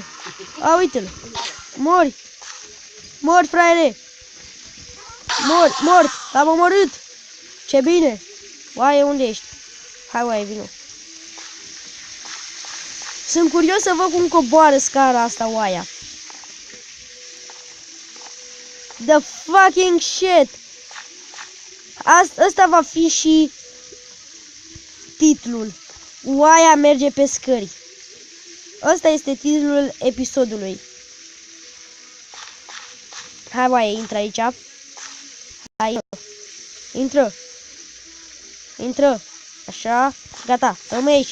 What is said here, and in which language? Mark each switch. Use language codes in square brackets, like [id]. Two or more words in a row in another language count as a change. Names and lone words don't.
[ro] A, uite-l. Mori! Mori, fraiere! Mort! L-am omorât! Ce bine! Oaie, unde ești? Hai, oaie, vino. Sunt curios să văd cum coboară scara asta, oaia. [en] The fucking shit! [ro] Asta va fi și titlul. Oaia merge pe scări. Ăsta este titlul episodului. Hai, oaie, intră aici. Hai, intră. Intră. Așa. Gata. Rămâi aici.